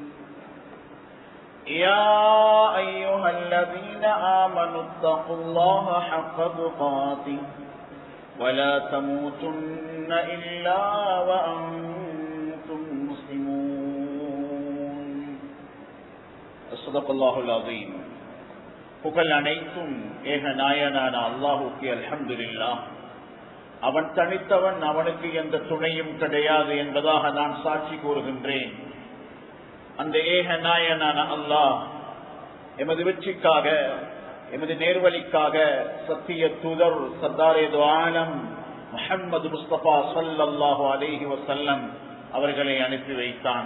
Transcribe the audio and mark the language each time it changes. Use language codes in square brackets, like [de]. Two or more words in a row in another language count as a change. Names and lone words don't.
[ar] يا أيها الذين آمنوا اتقوا الله حق تقاته ولا تموتن إلا وأنتم مسلمون صدق الله العظيم. [ta] புகழ் அனைத்தும் ஏக நாயனான அல்லாஹுக்கு அல்ஹம்துலில்லாஹ். அவன் தனித்தவன், அவனுக்கு எந்த துணையும் கிடையாது என்பதாக நான் சாட்சி கூறுகின்றேன். அந்த ஏக நாயனான அல்லாஹ் எமது வெற்றிக்காக, எமது நேர்வழிக்காக சத்திய தூதர் [ur] سردارِ دو عالم [ta] முஹம்மது முஸ்தபா [ar] صلى الله عليه وسلم [ta] அவர்களை அனுப்பி வைத்தான்.